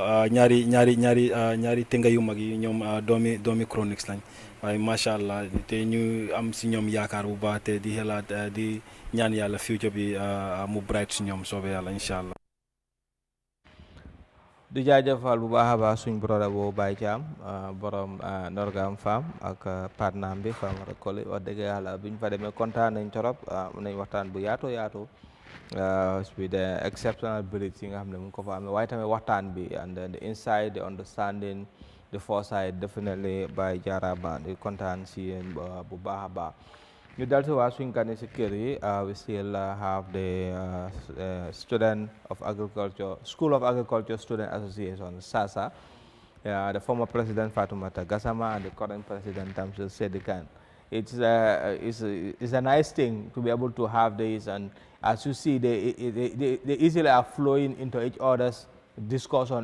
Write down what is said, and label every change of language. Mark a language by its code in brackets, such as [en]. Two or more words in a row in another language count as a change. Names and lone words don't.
[wo] ñaari tënga yu mag yi ñoom doomi Chronix lañ waaye [ar] ما شاء الله [wo] te ñu am si ñoom yaakaar bu baax te di xelaat di ñaan yàlla future bi mu bright si ñoom soobee yàlla [ar] إن شاء الله. [wo] di jaajëfal bu baax a baax suñ broda boobu Baye Thiam borom Norgam Farm ak partner bi Famara Koli wax dëgg yàlla biñ fa demee kontaan nañ torop nañ waxtaan bu yaatu with the exceptional ability yi nga xam ne mu ngi ko fa amee waaye tamit waxtaan bi [en] and the insight the understanding the foresight definitely by Jaraba [wo] di kontaan si yéen bu baax a baax ñu dal si waa suñ gane si kër yi [en] we still have the student of agriculture School of Agriculture Student Association SASA, the former president Fatoumata Gassama and the current president Tamsir Sedikan. It's a nice thing to be able to have this, and as you see, they easily are flowing into each other's discussion.